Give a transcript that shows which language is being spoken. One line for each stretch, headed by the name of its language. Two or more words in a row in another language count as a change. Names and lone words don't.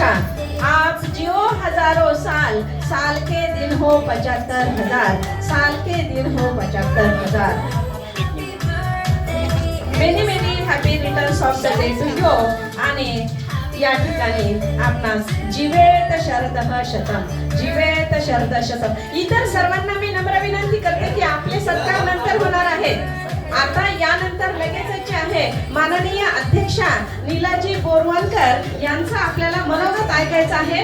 Hindi: आप जियो हजारों साल, साल के दिन हो 75,000, साल के दिन हो 75,000.
English: Many many happy returns of the day to you.
Marathi: आणि या ठिकाणी आपणास
Sanskrit: जीवेत शरदः शतम, जीवेत शरदः शतम.
Marathi: इतर सर्वांना मी नम्र विनंती करते की आपले सत्कार नंतर होणार आहेत. आता यानंतर लगेचच आहे माननीय अध्यक्षा नीलाजी बोरवणकर यांचा आपल्याला मनोगत ऐकायचं आहे.